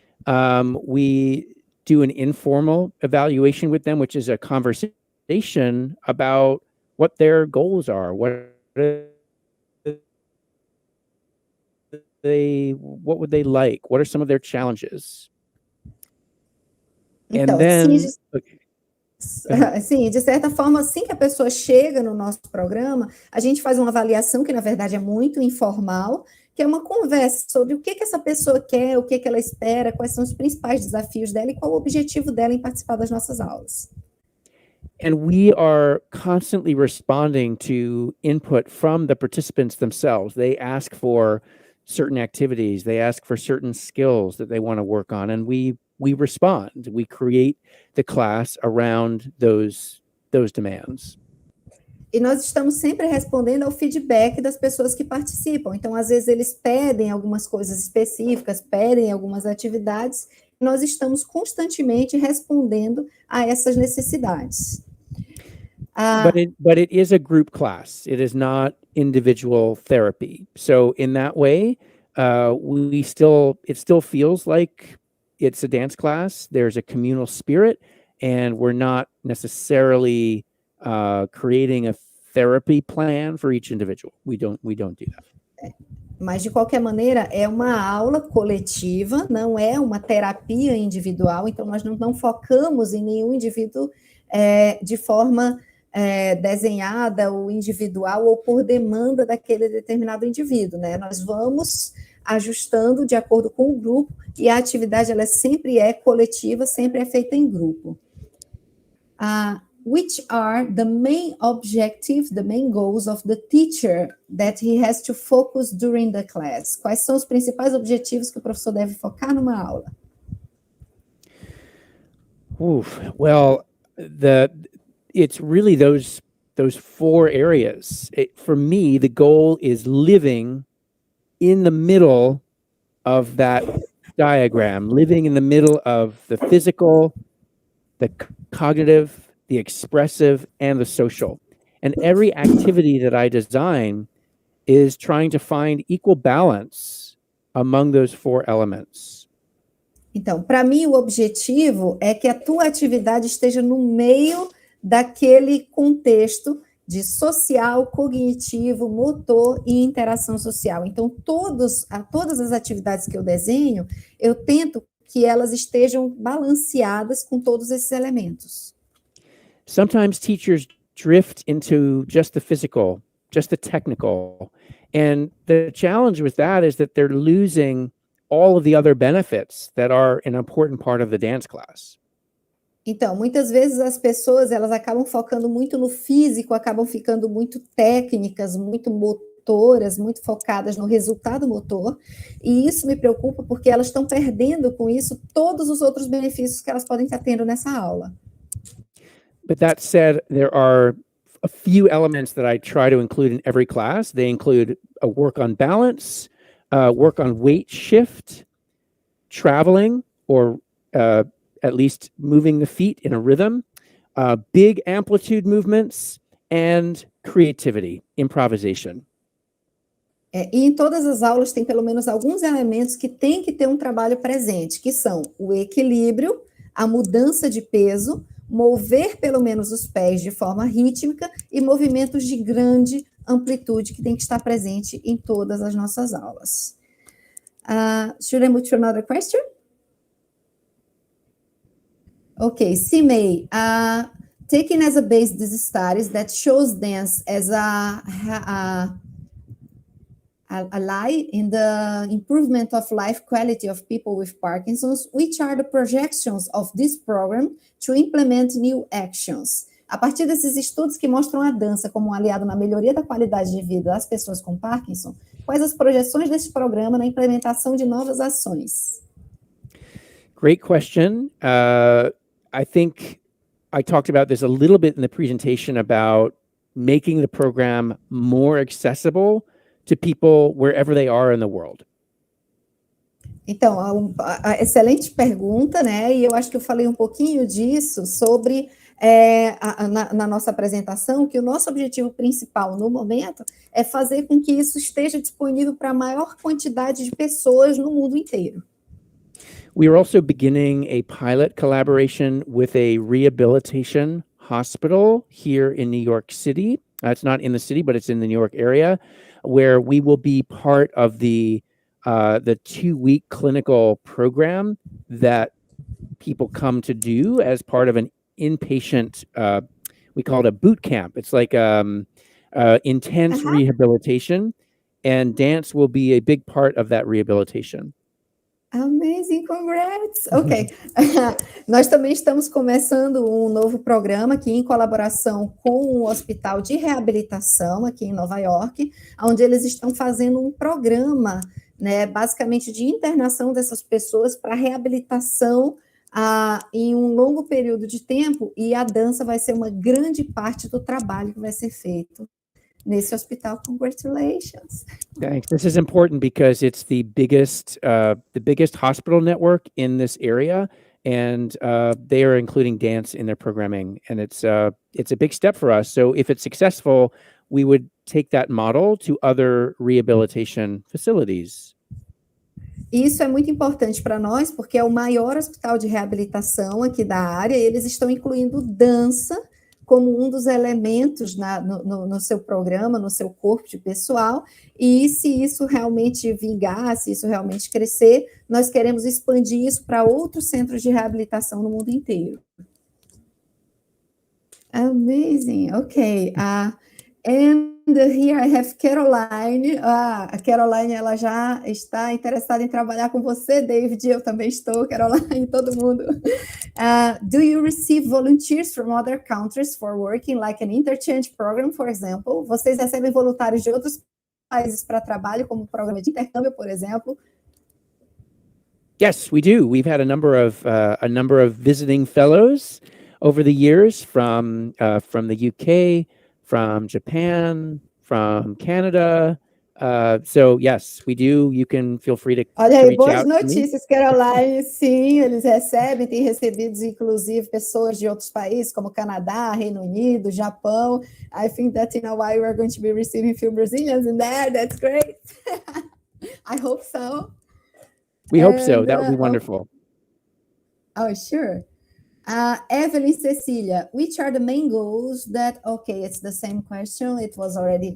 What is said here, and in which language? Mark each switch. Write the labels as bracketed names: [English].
[English] We do an informal evaluation with them, which is a conversation about what their goals are, what would they like, what are some of their challenges, [Portuguese] Então, [English] and then. [Portuguese] Sim, de certa forma, assim que a pessoa chega no nosso programa, a gente faz uma avaliação que, na verdade, é muito informal, que é uma conversa sobre o que essa pessoa quer, o que ela espera, quais são os principais desafios dela e qual o objetivo dela em participar das nossas aulas. [English] And we are constantly responding to input from the participants themselves. They ask for certain activities, they ask for certain skills that they want to work on, and we respond. We create the class around those demands. [Portuguese] E nós estamos sempre respondendo ao feedback das pessoas que participam. Então, às vezes, eles pedem algumas coisas específicas, pedem algumas atividades, e nós estamos constantemente respondendo a essas necessidades. [English] But it is a group class. It is not individual therapy. So in that way, it still feels like it's a dance class. There's a communal spirit, and we're not necessarily creating a therapy plan for each individual. We don't do that. [Portuguese] Mas, de qualquer maneira, é uma aula coletiva, não é uma terapia individual, então nós não focamos em nenhum indivíduo de forma desenhada ou individual ou por demanda daquele determinado indivíduo, né? Nós vamos ajustando de acordo com o grupo e a atividade ela sempre é coletiva, sempre é feita em grupo. [English] Which are the main objectives, the main goals of the teacher that he has to focus during the class? [Portuguese] Quais são os principais objetivos que o professor deve focar numa aula? [English] Well, it's really those four areas. For me, the goal is living in the middle of that diagram, living in the middle of the physical, the cognitive, the expressive, and the social. And every activity that I design is trying to find equal balance among those four elements. [Portuguese] Então, para mim, o objetivo é que a tua atividade esteja no meio daquele contexto de social, cognitivo, motor e interação social. Então, todas as atividades que eu desenho, eu tento que elas estejam balanceadas com todos esses elementos. [English] Sometimes teachers drift into just the physical, just the technical. And the challenge with that is that they're losing all of the other benefits that are an important part of the dance class. [Portuguese] Então, muitas vezes as pessoas, elas acabam focando muito no físico, acabam ficando muito técnicas, muito motoras, muito focadas no resultado motor, e isso me preocupa porque elas estão perdendo com isso todos os outros benefícios que elas podem estar tendo nessa aula. [English] But that said, there are a few elements that I try to include in every class. They include a work on balance, work on weight shift, traveling, or at least moving the feet in a rhythm, big amplitude movements, and creativity, improvisation. [Portuguese] E em todas as aulas tem pelo menos alguns elementos que tem que ter um trabalho presente, que são o equilíbrio, a mudança de peso, mover pelo menos os pés de forma rítmica e movimentos de grande amplitude que tem que estar presente em todas as nossas aulas. [English] Should I move to another question? Okay, Simei, taking as a base these studies that shows dance as a ally in the improvement of life quality of people with Parkinson's, which are the projections of this program to implement new actions? [Portuguese] A partir desses estudos que mostram a dança como um aliado na melhoria da qualidade de vida das pessoas com Parkinson, quais as projeções desse programa na implementação de novas ações? [English] Great question. I think I talked about this a little bit in the presentation about making the program more accessible to people wherever they are in the world? [Portuguese] Então, excelente pergunta, né? E eu acho que eu falei um pouquinho disso sobre na nossa apresentação, que o nosso objetivo principal no momento é fazer com que isso esteja disponível para a maior quantidade de pessoas no mundo inteiro. [English] We are also beginning a pilot collaboration with a rehabilitation hospital here in New York City. It's not in the city, but it's in the New York area, where we will be part of the 2-week clinical program that people come to do as part of an inpatient, we call it a boot camp. It's like intense rehabilitation, and dance will be a big part of that rehabilitation. Amazing, congrats! Ok. [Portuguese] Nós também estamos começando um novo programa aqui em colaboração com o Hospital de Reabilitação aqui em Nova York, onde eles estão fazendo um programa, né, basicamente de internação dessas pessoas para reabilitação em um longo período de tempo, e a dança vai ser uma grande parte do trabalho que vai ser feito nesse hospital. [English] Congratulations. Thanks. This is important because it's the biggest hospital network in this area, and they are including dance in their programming, and it's a big step for us. So if it's successful, we would take that model to other rehabilitation facilities. [Portuguese] Isso é muito importante para nós, porque é o maior hospital de reabilitação aqui da área, e eles estão incluindo dança como um dos elementos no seu programa, no seu corpo de pessoal, e se isso realmente vingar, se isso realmente crescer, nós queremos expandir isso para outros centros de reabilitação no mundo inteiro. [English] Amazing, ok. And here I have Caroline. [Portuguese] A Caroline, ela já está interessada em trabalhar com você, David. Eu também estou, Caroline, todo mundo. [English] Do you receive volunteers from other countries for working, like an interchange program, for example? [Portuguese] Vocês recebem voluntários de outros países para trabalho, como programa de intercâmbio, por exemplo? [English] Yes, we do. We've had a number of visiting fellows over the years from the UK, from Japan, from Canada. So yes, we do. You can feel free to [Portuguese] Olha aí, [English] reach [Portuguese] boas [English] out [Portuguese] notícias, Caroline. Sim, eles recebem, têm recebido, inclusive, pessoas de outros países, como Canadá, Reino Unido, Japão. [English] I think that in a while we're going to be receiving a few Brazilians in there. That's great. I hope so. We hope so. That would be wonderful. Oh, sure. Evelyn Cecília, which are the main goals that... Ok, it's the same question, it was already...